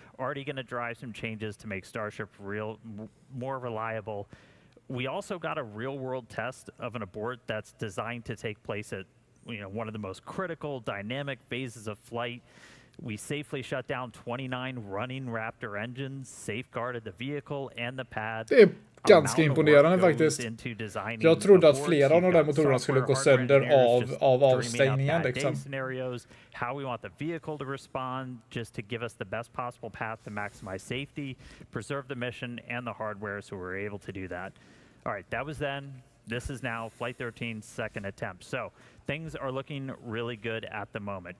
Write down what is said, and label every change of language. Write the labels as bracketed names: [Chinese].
[English] Already going to drive some changes to make Starship more reliable. We also got a real-world test of an abort that's designed to take place at one of the most critical dynamic phases of flight. We safely shut down 29 running Raptor engines, safeguarded the vehicle and the pad. [Swedish] Det är ganska imponerande faktiskt. Jag trodde att flera av de där motorerna skulle gå sönder av avstängningen liksom. [English] Scenarios, how we want the vehicle to respond, just to give us the best possible path to maximize safety, preserve the mission and the hardware, so we're able to do that. All right, that was then. This is now Flight 13's second attempt. So things are looking really good at the moment.